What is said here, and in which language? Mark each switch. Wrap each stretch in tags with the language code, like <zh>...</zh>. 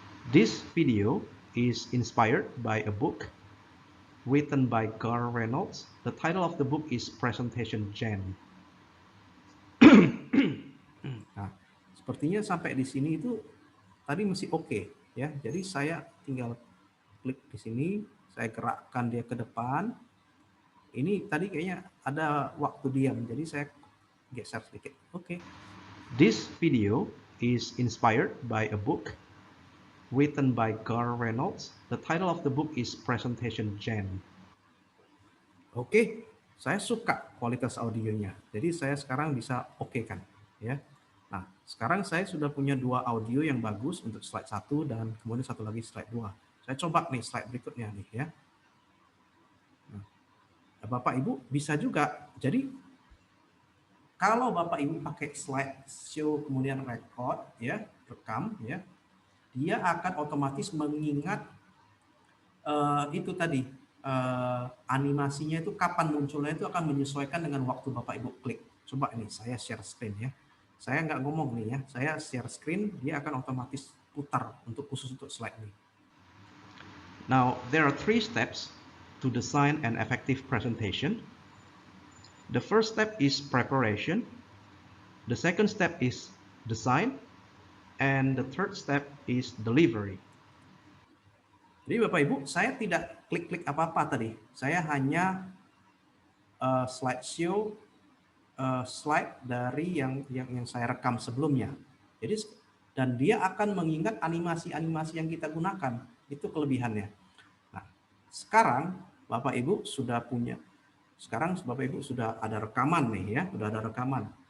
<en>This video is inspired by a book written by Gar Reynolds. The title of the book is Presentation Gen.</en> <id>Nah, sepertinya sampai di sini itu tadi masih oke ya. Jadi saya tinggal klik di sini, saya gerakkan dia ke depan. Ini tadi kayaknya ada waktu diam, jadi saya geser sedikit. Oke.</id> <en>This video is inspired by a book written by Gar Reynolds. The title of the book is Presentation Gen.</en> <id>Oke, saya suka kualitas audionya. Jadi saya sekarang bisa oke kan, ya. Nah, sekarang saya sudah punya 2 audio yang bagus untuk slide 1 dan kemudian satu lagi slide 2. Saya coba nih slide berikutnya nih ya. Nah, Bapak Ibu bisa juga. Jadi kalau Bapak Ibu pakai slide show kemudian record ya, rekam ya, dia akan otomatis mengingat itu tadi animasinya itu kapan munculnya itu akan menyesuaikan dengan waktu Bapak Ibu klik. Coba ini saya share screen ya. Saya nggak ngomong nih ya, saya share screen, dia akan otomatis putar untuk khusus untuk slide ini.</id> <en>Now, there are 3 steps to design an effective presentation. The first step is preparation. The second step is design. And the third step is delivery.</en> <id>Jadi Bapak Ibu, saya tidak klik-klik apa-apa tadi. Saya hanya slideshow slide dari yang saya rekam sebelumnya. Jadi dan dia akan mengingat animasi-animasi yang kita gunakan. Itu kelebihannya. Nah, sekarang Bapak Ibu sudah punya. Sekarang Bapak Ibu sudah ada rekaman nih ya, sudah ada rekaman.</id>